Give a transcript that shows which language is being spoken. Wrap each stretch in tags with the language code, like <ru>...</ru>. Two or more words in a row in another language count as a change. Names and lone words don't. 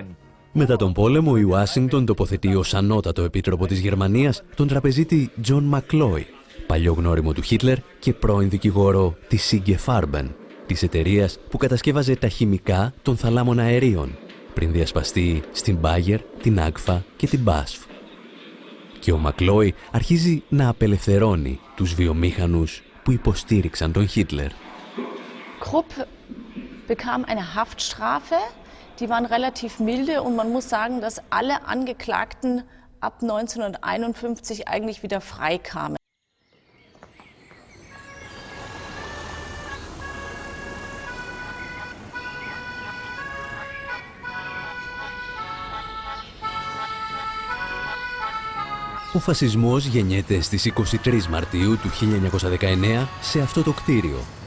<el>Μετά τον πόλεμο, η Ουάσιγκτον τοποθετεί ως ανώτατο επίτροπο της Γερμανίας τον τραπεζίτη Τζον Μακλόι, παλιό γνώριμο του Χίτλερ και πρώην δικηγόρο της IG Farben, της εταιρείας που κατασκεύαζε τα χημικά των θαλάμων αερίων, πριν διασπαστεί στην Bayer, την Agfa και την BASF. Και ο Μακλόι αρχίζει να απελευθερώνει τους βιομήχανους που υποστήριξαν τον Χίτλερ.</el> <de>Krupp bekam eine Haftstrafe, die waren relativ milde und man muss sagen, dass alle Angeklagten ab 1951 eigentlich wieder freikamen.</de> <el>Ο φασισμός γεννιέται στις 23 Μαρτίου του 1919 σε αυτό το κτίριο.</el>